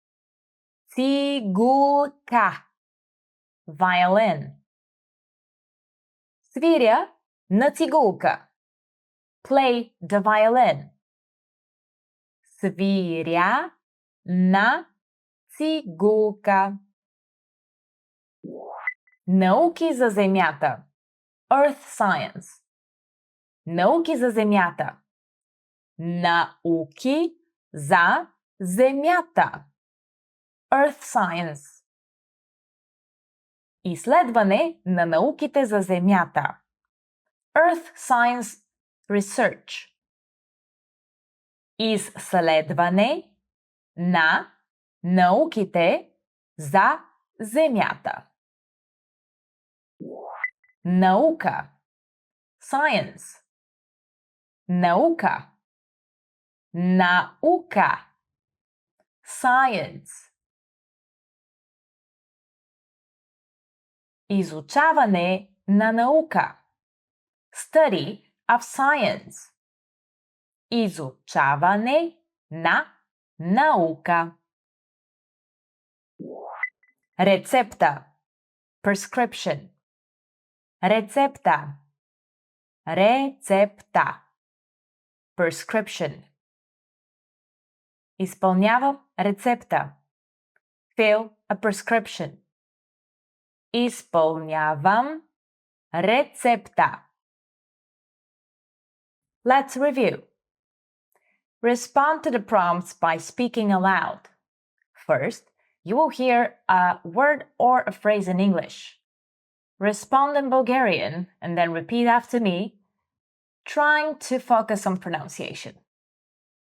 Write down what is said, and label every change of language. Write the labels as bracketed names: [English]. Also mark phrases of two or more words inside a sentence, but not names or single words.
[Bulgarian] цигулка, violin, свиря на цигулка, [English] play the violin, [Bulgarian] свиря на цигулка, науки за земята, [English] earth science, [Bulgarian] науки за земята, науки за земята, [English] earth science, [Bulgarian] изследване на науките за земята, [English] earth science research, [Bulgarian] изследване на науките за земята, наука, science, наука, наука, science, изучаване на наука, [English] study of science, [Bulgarian] изучаване на наука, рецепта, prescription, рецепта, рецепта, prescription, изпълнявам рецепта, [English] fill a prescription, [Bulgarian] изпълнявам рецепта. [English] Let's review. Respond to the prompts by speaking aloud. First, you will hear a word or a phrase in English. Respond in Bulgarian and then repeat after me, trying to focus on pronunciation.